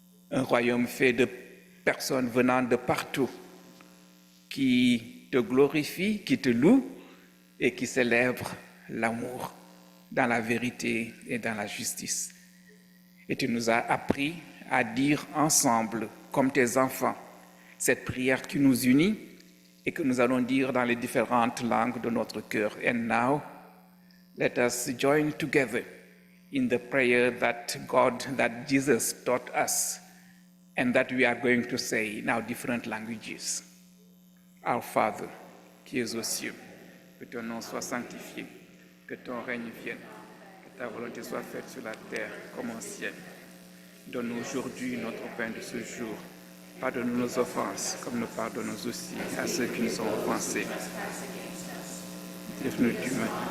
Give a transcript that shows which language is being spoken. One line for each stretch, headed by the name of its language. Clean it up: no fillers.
French: Un royaume fait de personnes venant de partout qui te glorifient, qui te louent et qui célèbrent l'amour dans la vérité et dans la justice. Et tu nous as appris à dire ensemble, comme tes enfants, cette prière qui nous unit et que nous allons dire dans les différentes langues de notre cœur.
English: And now, let us join together in the prayer that Jesus taught us and that we are going to say in our different languages. Our Father,
French: qui es aux cieux, que ton nom soit sanctifié, que ton règne vienne, que ta volonté soit faite sur la terre comme au ciel. Donne-nous aujourd'hui notre pain de ce jour. Pardonne nos offenses, comme nous pardonnons aussi à ceux qui nous ont offensés. Délivre-nous du mal.